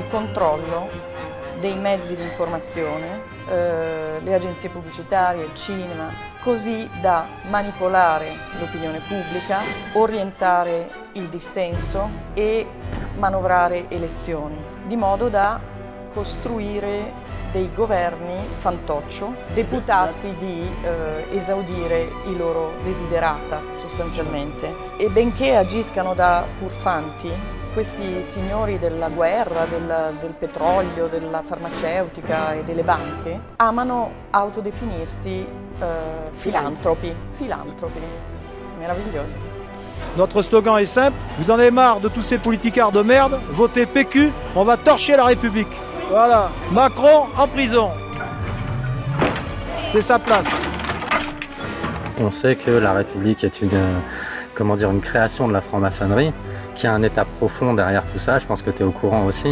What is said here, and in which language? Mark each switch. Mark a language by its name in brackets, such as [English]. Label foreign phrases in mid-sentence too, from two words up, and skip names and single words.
[Italian] controllo dei mezzi di informazione, le agenzie pubblicitarie, il cinema, così da manipolare l'opinione pubblica, orientare il dissenso e manovrare elezioni, di modo da costruire dei governi fantoccio, deputati di esaudire i loro desiderata sostanzialmente. E benché agiscano da furfanti, questi signori della guerra, del petrolio, della farmaceutica e delle banche amano autodefinirsi filantropi. Meravigliosi. [French] Notre slogan est simple, vous en avez marre de tous ces politicards de merde, votez PQ, on va torcher la République. Voilà, Macron en prison. C'est sa place. On sait que la République est une création de la franc-maçonnerie, qu'il y a un état profond derrière tout ça, je pense que tu es au courant aussi.